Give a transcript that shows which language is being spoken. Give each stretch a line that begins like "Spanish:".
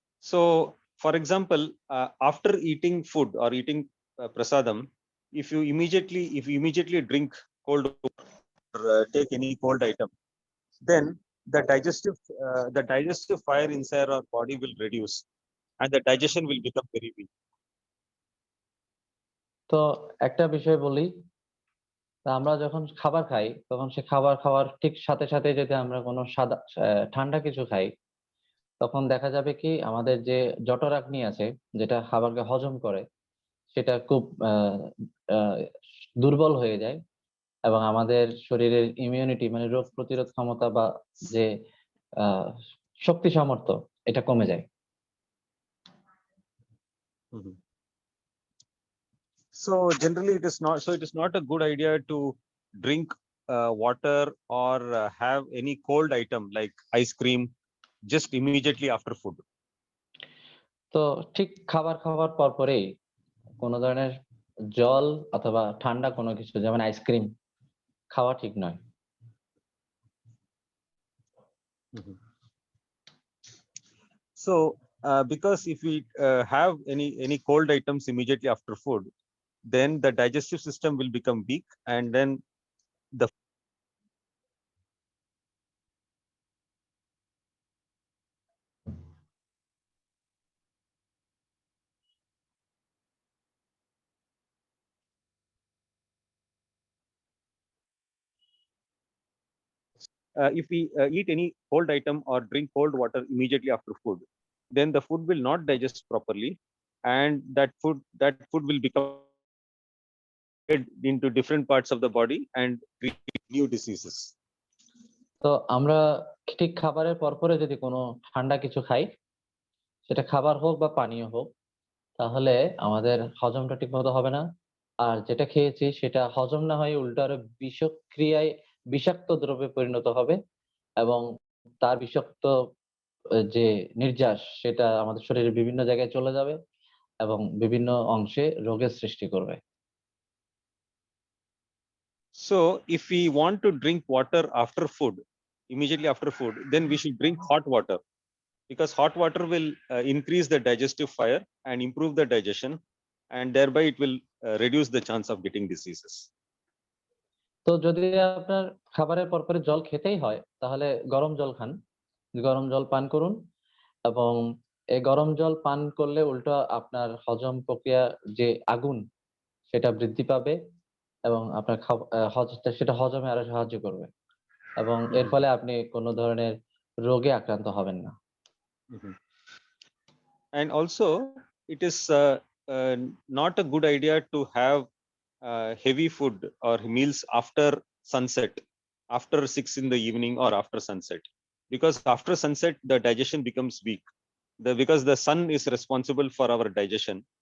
English: So, for example, after eating food or eating prasadam, if you immediately drink cold water or take any cold item, then the digestive fire inside our body will reduce, and the digestion will become very weak.
Bangla: তো একটা বিষয় বলি, তা আমরা যখন খাবার খাই তখন সে খাবার খাওয়ার ঠিক সাথে সাথে যদি আমরা কোনো ঠান্ডা কিছু খাই, তখন দেখা যাবে কি আমাদের যে জঠরাগ্নি আছে, যেটা খাবারকে হজম করে, সেটা খুব আহ, দুর্বল হয়ে যায় এবং আমাদের শরীরের ইমিউনিটি মানে রোগ প্রতিরোধ ক্ষমতা বা যে আহ শক্তি সামর্থ্য, এটা কমে যায়।
English: So generally it is not a good idea to drink water or have any cold item like ice cream just immediately after food.
Bangla: তো ঠিক খাবার খাওয়ার পর পরেই কোনো ধরনের জল অথবা ঠান্ডা কোনো কিছু যেমন আইসক্রিম খাওয়া ঠিক নয়।
English: So because if we have any cold items immediately after food, then the digestive system will become weak, and then the if we eat any cold item or drink cold water immediately after food, then the food will not digest properly, and that food will become into different parts of the body and create new diseases.
Bangla: তো আমরা ঠিক খাবারের পরপরে যদি কোনো ঠান্ডা কিছু খাই, সেটা খাবার হোক বা পানীয় হোক, তাহলে আমাদের হজমটা ঠিক মতো হবে না। আর যেটা খেয়েছি সেটা হজম না হয়ে উল্টো আরো বিষক্রিয়ায় বিষাক্ত দ্রব্যে পরিণত হবে এবং তার বিষাক্ত যে নির্যাস সেটা আমাদের শরীরের বিভিন্ন জায়গায় চলে যাবে এবং বিভিন্ন অংশে রোগের সৃষ্টি করবে।
English: So if we want to drink water after food, immediately after food, then we should drink hot water, because hot water will increase the digestive fire and improve the digestion, and thereby it will reduce the chance of getting diseases.
Bangla: তো যদি আপনার খাবারের পরপরে জল খেতেই হয়, তাহলে গরম জল খান, গরম জল পান করুন এবং এই গরম জল পান করলে উল্টো আপনার হজম প্রক্রিয়া যে আগুন সেটা বৃদ্ধি পাবে এবং আপনার সেটা হজমে আরো সাহায্য করবে এবং এর ফলে আপনি কোনো ধরনের রোগে আক্রান্ত হবেন না।
English: And also it is not a good idea to have heavy food or meals after sunset, after 6 in the evening or after sunset, because after sunset the digestion becomes weak, because the sun is responsible for our digestion.